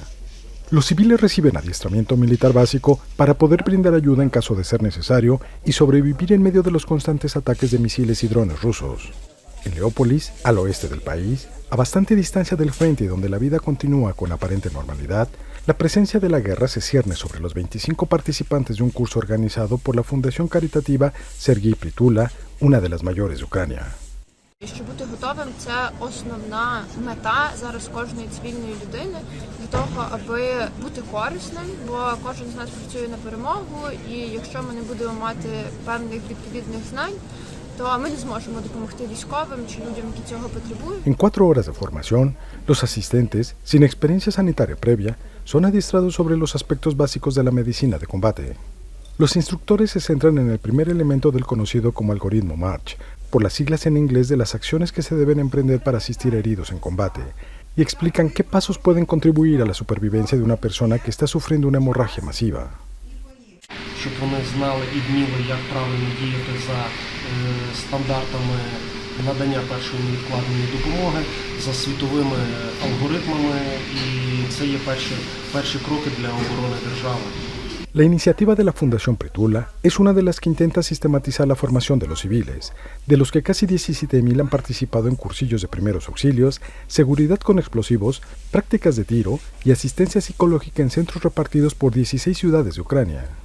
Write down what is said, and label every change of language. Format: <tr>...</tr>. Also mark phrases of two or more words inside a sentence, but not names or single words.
<es>Los civiles reciben adiestramiento militar básico para poder brindar ayuda en caso de ser necesario y sobrevivir en medio de los constantes ataques de misiles y drones rusos. En Leópolis, al oeste del país, a bastante distancia del frente y donde la vida continúa con aparente normalidad, la presencia de la guerra se cierne sobre los 25 participantes de un curso organizado por la fundación caritativa Sergei Pritula, una de las mayores de Ucrania.</es> <uk>Щоб бути готовим, це основна мета зараз кожної цивільної людини для того, аби бути корисним, бо кожен з нас працює на перемогу, і якщо ми не будемо мати певних відповідних знань, то ми не зможемо допомогти військовим чи людям, які цього потребують.</uk> <es>En 4 horas de formación, los asistentes, sin experiencia sanitaria previa, son adiestrados sobre los aspectos básicos de la medicina de combate. Los instructores se centran en el primer elemento del conocido como algoritmo March, por las siglas en inglés de las acciones que se deben emprender para asistir a heridos en combate, y explican qué pasos pueden contribuir a la supervivencia de una persona que está sufriendo una hemorragia masiva.</es> <uk>Щоб вони знали і вміли, як правильно діяти за стандартами надання першої невідкладної допомоги, за світовими алгоритмами, і це є перші кроки для оборони держави.</uk> <es>La iniciativa de la Fundación Pritula es una de las que intenta sistematizar la formación de los civiles, de los que casi 17.000 han participado en cursillos de primeros auxilios, seguridad con explosivos, prácticas de tiro y asistencia psicológica en centros repartidos por 16 ciudades de Ucrania.</es>